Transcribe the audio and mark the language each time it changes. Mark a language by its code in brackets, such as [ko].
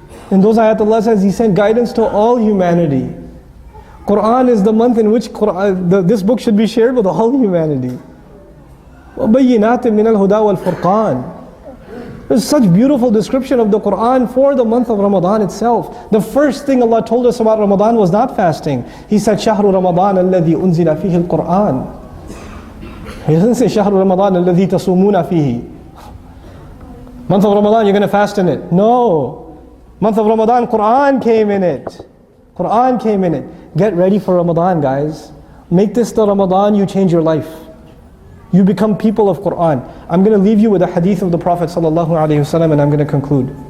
[en] In those ayat Allah says He sent guidance to all humanity. Quran is the month in which this book should be shared with all humanity. [ar] bayyinah min al-huda wal-furqan. [en] There's such beautiful description of the Quran for the month of Ramadan itself. The first thing Allah told us about Ramadan was not fasting. He said, [ar] شهر رمضان الذي أنزل فيه القرآن. [en] He doesn't say [ar] شهر رمضان الذي تصومون فيه. [en] Month of Ramadan, you're going to fast in it. No. Month of Ramadan, Quran came in it. Quran came in it. Get ready for Ramadan, guys. Make this the Ramadan you change your life. You become people of Quran. I'm going to leave you with a hadith of the Prophet ﷺ and I'm going to conclude.